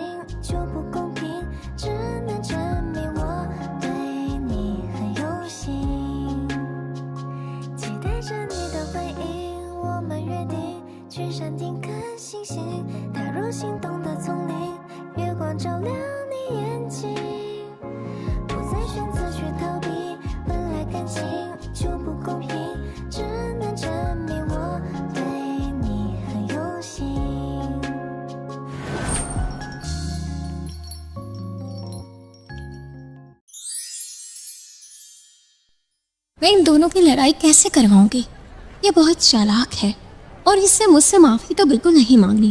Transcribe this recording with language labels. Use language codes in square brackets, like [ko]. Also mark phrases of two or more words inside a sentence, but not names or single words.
[zh] 就不公平，只能证明我对你很用心，期待着你的回应，我们约定去山顶看星星，踏入心动的丛林，月光照亮你眼睛，不再选择去逃避，本来感情就不公平，只能证明我对你很用心。 [hi] मैं इन दोनों की लड़ाई कैसे करवाऊंगी? ये बहुत चालाक है और इससे मुझसे माफी तो बिल्कुल नहीं मांगनी।